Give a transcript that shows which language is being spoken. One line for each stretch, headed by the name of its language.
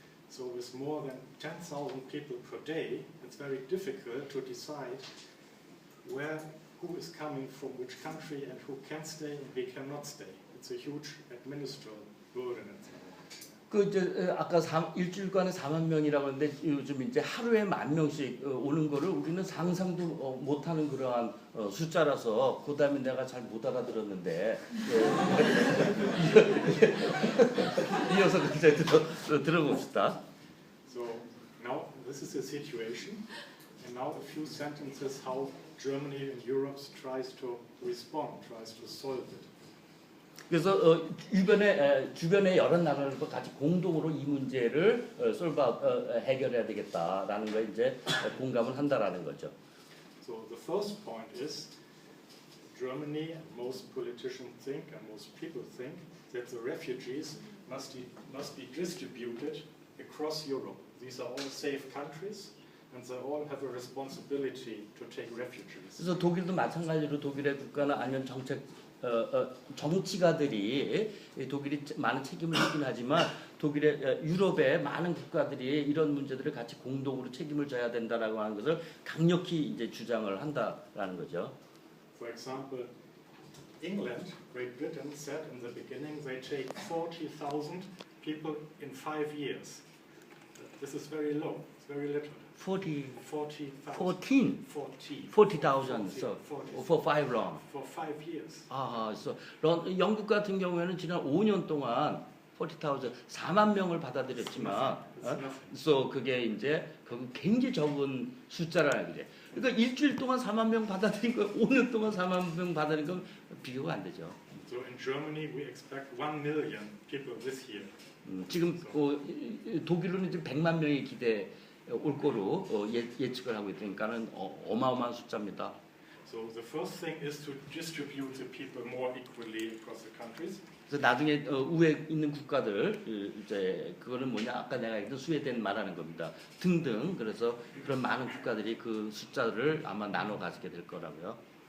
English: So with more than 10,000 people per day, it's very difficult to decide who is coming from which country and who can stay and who cannot stay. It's a huge administrative burden.
Korean: 그 이제 아까 일주일간에 4만 명이라고 하는데 요즘 이제 하루에 10,000명씩 오는 거를 우리는 상상도 못하는 그러한 숫자라서 그다음에 내가 잘 못 알아들었는데 이어서 굉장히 들어봅시다.
English: So now this is the situation, and now a few sentences how Germany and Europe tries to respond, tries to solve it.
Korean: 그래서 주변의 여러 나라들과 같이 공동으로 이 문제를 해결해야 되겠다라는 거 이제 공감을 한다라는 거죠.
English: So the first point is Germany and most politicians think and most people think that the refugees must be distributed across Europe. These are all safe countries. And they all have a responsibility to take refugees.
Korean: 그래서 독일도 마찬가지로 독일의 국가나 아니면 정치가들이 독일이 많은 책임을 지긴 하지만 독일의 유럽의 많은 국가들이 이런 문제들을 같이 공동으로 책임을 져야 된다라고 하는 것을 강력히 이제 주장을 한다라는 거죠.
English: For example, England, Great Britain said in the beginning they take 40,000 people in 5 years. This is very low. It's very little. 40,000 so for 5 long. For 5 years.
Korean: so 영국 같은 경우에는 지난 5년 동안 40,000 4만 명을 받아들였지만 so 그게 이제 굉장히 적은 숫자라는 거죠. 그러니까 일주일 동안 4만 명 받아들인 거 5년 동안 4만 명 받아들인 건 비교가 안 되죠.
English: So in Germany we expect 1 million people this year.
Korean: 지금 독일로는 지금 100만 명이 올 거로 예측을 하고 있으니까는 어마어마한 숫자입니다.
English: So the first thing is to distribute the people more equally across the countries.
Korean: 그래서 나중에 우에 있는 국가들 이제 그거는 뭐냐 아까 내가 얘기했던 스웨덴 말하는 겁니다. 등등 그래서 그런 많은 국가들이 그 숫자를 아마 나눠 가지게 될 거라고요.